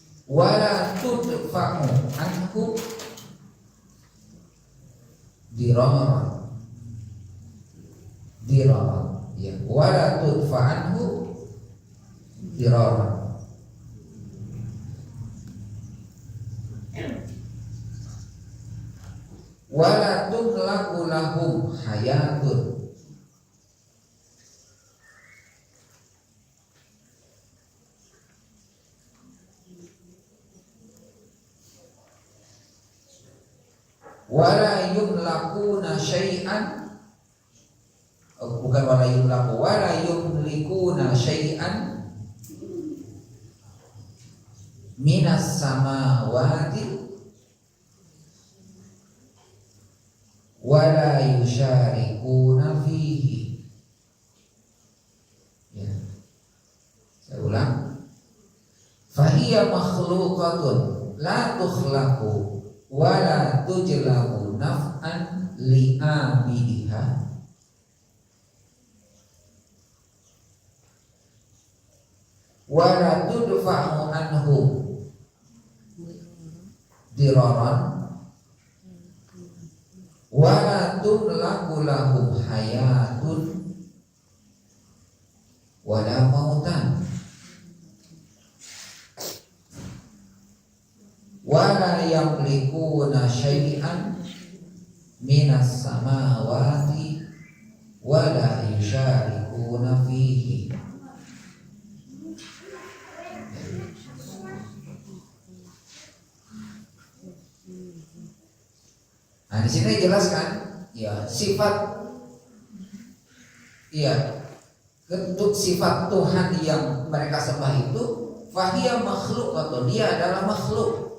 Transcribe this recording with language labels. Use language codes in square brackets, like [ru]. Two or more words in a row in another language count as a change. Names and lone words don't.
[ar] ولا تدفع عنه ضررا يا، ولا تدفع عنه ضررا. ولا تهلك لهم حياة, ولا يملكون شيئا، bukan ولا يملك، ولا يملكون شيئا من السماوات ولا يشاركون فيه. [id] Ya. Saya ulang. [ar] فهي مخلوقة لا تخلق ولا تجلب نفعا لعابديها ولا تدفع عنهم ضررا ولا تملك لهم حياة ولا موتا ولا يملكون شيئا من السماوات ولا يشاركون فيه. [id] Nah, di sini dijelaskan ya sifat bentuk sifat Tuhan yang mereka sembah itu fahiya makhluk, atau dia adalah makhluk.